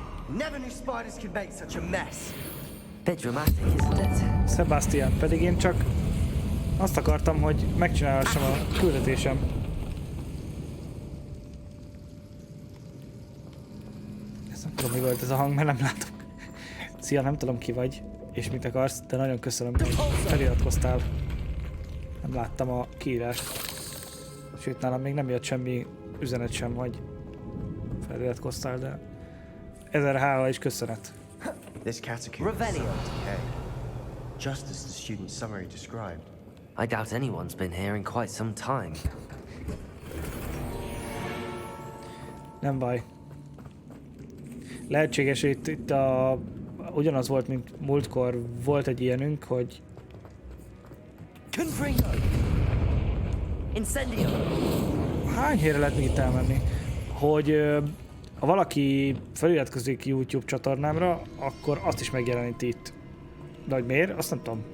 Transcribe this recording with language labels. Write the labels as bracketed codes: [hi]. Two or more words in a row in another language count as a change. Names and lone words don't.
[en] Never knew spiders could make such a mess. Bit dramatic, isn't it? [hu] Sebastian, pedig én csak azt akartam, hogy megcsinálhassam a küldetésem. Ezt nem tudom, mi volt ez a hang, mert nem látom. Szia, nem tudom ki vagy, és mit akarsz, de nagyon köszönöm, hogy feliratkoztál. Nem láttam a kiírást. Sőt, nálam még nem jött semmi üzenet sem, hogy feliratkoztál, de 1000 hála és köszönet. [en] This catacomb is in decay, just as the student's summary described. I doubt anyone's been here in quite some time. [hu] Nem baj. Lehetséges, hogy itt ugyanaz volt, mint múltkor. Volt egy ilyenünk, hogy... Confringo! Incendio! Hány helyre lehet még itt elmenni? Hogy ha valaki feliratkozik YouTube csatornámra, akkor azt is megjeleníti itt. De hogy miért? Azt nem tudom.